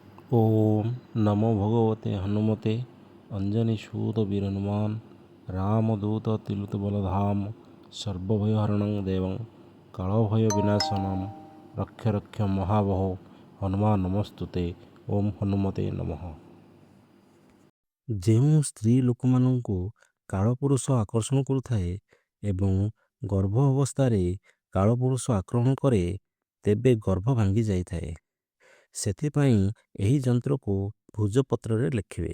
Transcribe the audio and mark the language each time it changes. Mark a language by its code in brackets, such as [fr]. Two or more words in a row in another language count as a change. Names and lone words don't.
[sa] ओम नमो भगवते हनुमते अंजनी सूत वीरनुमान रामदूत तिलुत बलधाम सर्वभयहरणं देवं कालभय विनाशनम रक्ष रक्ष महाबहो हनुमान नमस्तुते। ओम हनुमते नमः। [or] ଯେଉଁ ସ୍ତ୍ରୀ ଲୋକମାନଙ୍କୁ କାଳପୁରୁଷ ଆକର୍ଷଣ କରୁଥାଏ ଏବଂ ଗର୍ଭ ଅବସ୍ଥାରେ କାଳପୁରୁଷ ଆକ୍ରମଣ କରେ ତେବେ ଗର୍ଭ ଭାଙ୍ଗି ଯାଇଥାଏ। ସେଥିପାଇଁ ଏହି ଯନ୍ତ୍ରକୁ ଭୁଜପତ୍ରରେ ଲେଖିବେ।